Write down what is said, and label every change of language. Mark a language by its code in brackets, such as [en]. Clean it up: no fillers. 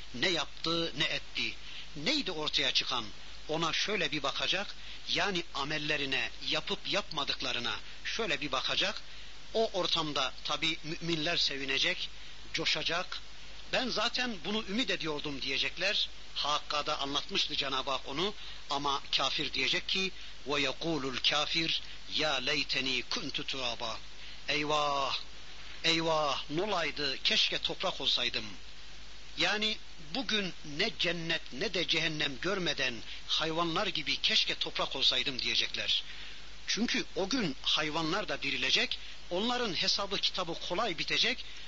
[tr] Ne yaptı, ne etti. Neydi ortaya çıkan? Ona şöyle bir bakacak. Yani amellerine, yapıp yapmadıklarına şöyle bir bakacak. O ortamda tabii müminler sevinecek, coşacak. Ben zaten bunu ümit ediyordum diyecekler. Hakk'a da anlatmıştı Cenab-ı Hak onu. Ama kafir diyecek ki [ar] وَيَقُولُ الْكَافِرُ يَا لَيْتَنِي كُنْتُ تُرَابًا. [tr] Eyvah! Eyvah! Nolaydı, keşke toprak olsaydım. Yani bugün ne cennet ne de cehennem görmeden hayvanlar gibi keşke toprak olsaydım diyecekler. Çünkü o gün hayvanlar da dirilecek, onların hesabı kitabı kolay bitecek.